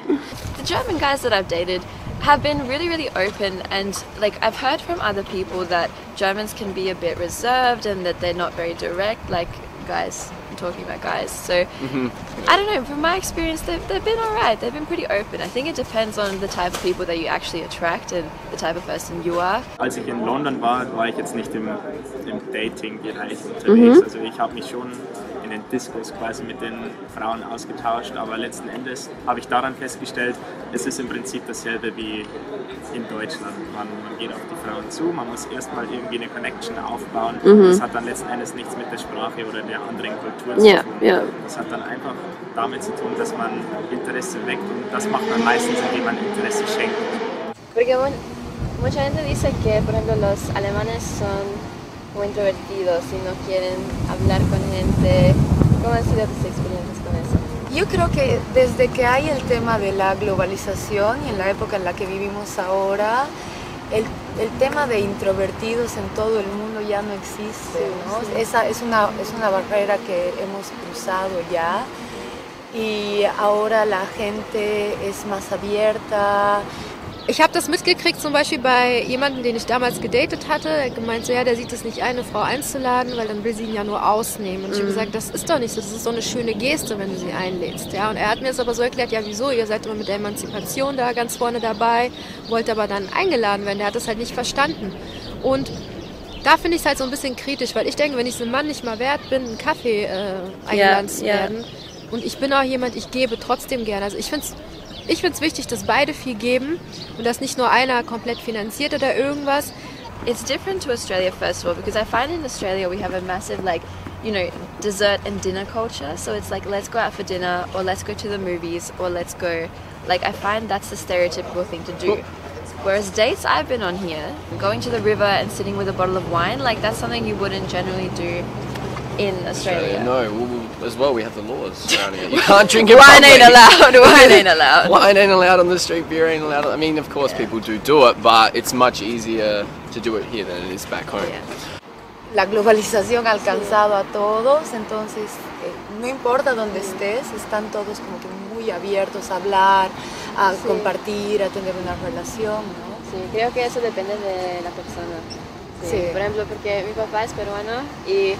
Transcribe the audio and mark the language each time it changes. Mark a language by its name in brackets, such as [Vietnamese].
[English] The German guys that I've dated have been really, really open, and like I've heard from other people that Germans can be a bit reserved and that they're not very direct, like guys and talking about guys. So I don't know, from my experience they've been alright, they've been pretty open. I think it depends on the type of people that you actually attract and the type of person you are. [German] Als ich in London war ich jetzt nicht im Dating-Bereich unterwegs. Also ich habe mich schon in den Discos quasi mit den Frauen ausgetauscht, aber letzten Endes habe ich daran festgestellt, es ist im Prinzip dasselbe wie in Deutschland. Man geht auf die Frauen zu, man muss erstmal irgendwie eine Connection aufbauen. Das hat dann letzten Endes nichts mit der Sprache oder der anderen Kultur zu tun. Das hat dann einfach damit zu tun, dass man Interesse weckt und das macht man meistens, indem man Interesse schenkt. [Spanish] Porque mucha gente dice que, por ejemplo, los alemanes son muy introvertidos y no quieren hablar con gente. ¿Cómo han sido tus experiencias con eso? Yo creo que desde que hay el tema de la globalización y en la época en la que vivimos ahora, el tema de introvertidos en todo el mundo ya no existe, ¿no? Sí. Esa es una barrera que hemos cruzado ya y ahora la gente es más abierta. [German] Ich habe das mitgekriegt, zum Beispiel bei jemandem, den ich damals gedatet hatte. Er gemeint so, ja, der sieht es nicht ein, eine Frau einzuladen, weil dann will sie ihn ja nur ausnehmen. Und ich habe gesagt, das ist doch nicht so, das ist so eine schöne Geste, wenn du sie einlädst. Ja? Und er hat mir das aber so erklärt, ja wieso, ihr seid immer mit der Emanzipation da ganz vorne dabei, wollt aber dann eingeladen werden. Der hat das halt nicht verstanden. Und da finde ich es halt so ein bisschen kritisch, weil ich denke, wenn ich es einem Mann nicht mal wert bin, einen Kaffee eingeladen zu werden. Und ich bin auch jemand, ich gebe trotzdem gerne. Also ich finde es wichtig, dass beide viel geben und dass nicht nur einer komplett finanziert oder irgendwas. [English] It's different to Australia first of all because I find in Australia we have a massive dessert and dinner culture. So it's like let's go out for dinner or let's go to the movies or let's go. Like I find that's the stereotypical thing to do. Whereas dates I've been on here, going to the river and sitting with a bottle of wine, like that's something you wouldn't generally do in Australia. No, as well we have the laws surrounding it. You can't drink it. Wine ain't allowed. Wine ain't allowed. Wine ain't allowed on the street. Beer ain't allowed. I mean, of course, people do it, but it's much easier to do it here than it is back home. [Spanish] La globalización ha alcanzado a todos, entonces no importa dónde estés, están todos como que muy abiertos a hablar, a compartir, a tener una relación, ¿no? Sí, creo que eso depende de la persona. Sí. Por ejemplo, porque mi papá es peruano y...